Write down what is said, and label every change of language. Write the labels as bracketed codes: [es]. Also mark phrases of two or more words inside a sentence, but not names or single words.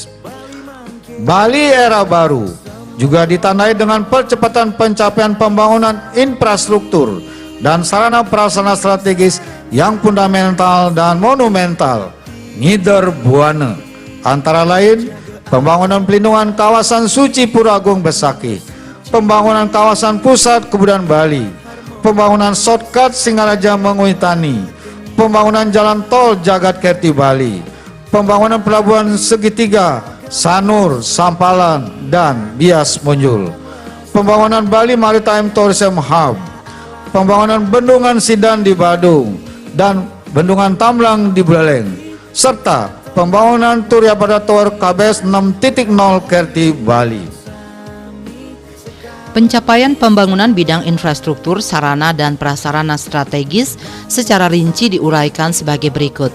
[id] Bali era baru juga ditandai dengan percepatan pencapaian pembangunan infrastruktur dan sarana prasarana strategis yang fundamental dan monumental, Niderbuana, antara lain pembangunan pelindungan kawasan suci Pura Agung Besakih, pembangunan kawasan pusat kebudayaan Bali, pembangunan shortcut Singaraja Mengwitani, pembangunan jalan tol Jakarta Bali, pembangunan pelabuhan segitiga Sanur, Sampalan, dan Bias Munjul, pembangunan Bali Maritime Tourism Hub, pembangunan bendungan Sidan di Badung dan bendungan Tamblang di Buleleng, serta pembangunan Turya pada Tower KBS 6.0 Kerti Bali. Pencapaian pembangunan bidang infrastruktur, sarana, dan prasarana strategis secara rinci diuraikan sebagai berikut.